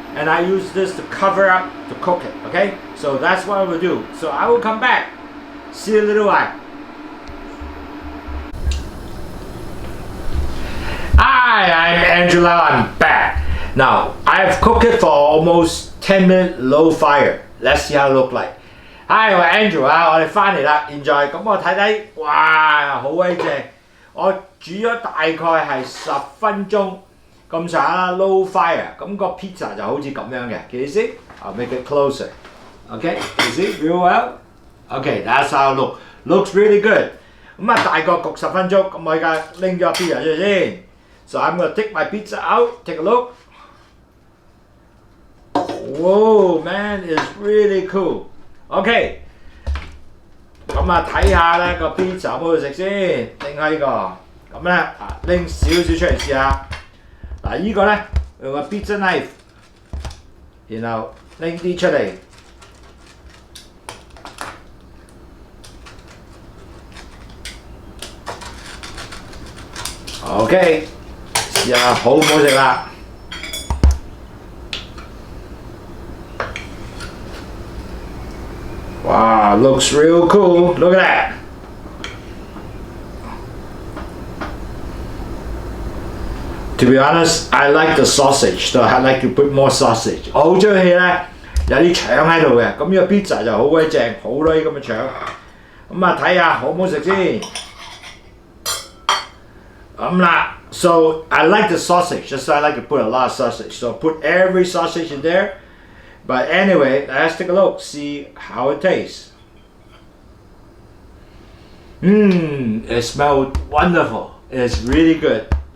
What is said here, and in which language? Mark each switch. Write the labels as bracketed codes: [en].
[en] and I use this to cover up to cook it. Okay, so that's what I will do. So I will come back. See you in a little while. Hi, I'm Angela. I'm back. Now I've cooked it for almost 10 minutes low fire. Let's see how it look like. [yue] Hi， 我係 Angela， 我哋翻嚟啦。現在咁我睇睇，哇，好鬼正！我煮咗大概係10分鐘咁上下啦 ，low fire。咁個 pizza 就好似咁樣嘅。 [en] Can you see? I'll make it closer. Okay, can you see real well? Okay, that's how it look. Looks really good. [yue] 咁啊，大概焗10分鐘。咁我而家拎咗個 pizza 出嚟先。 [en] So I'm gonna take my pizza out. Take a look. Whoa, man, it's really cool. [yue] OK， 咁啊睇下咧個 pizza 有冇好食先，拎開呢個，咁咧拎少少出嚟試下。嗱，呢個咧用個 pizza knife， 然後拎啲出嚟。 OK， 試下好唔好食啦？ [en] Wow, looks real cool. Look at that. To be honest, I like the sausage, so I like to put more sausage. [yue] 我好中意咧，有啲腸喺度嘅，咁呢個 pizza 就好鬼正，好多啲咁嘅腸。咁啊睇下好唔好食先。咁啦 [en] ，so I like the sausage, just I like to put a lot of sausage. So put every sausage in there. But anyway, let's take a look, see how it tastes. It smells wonderful. It's really good.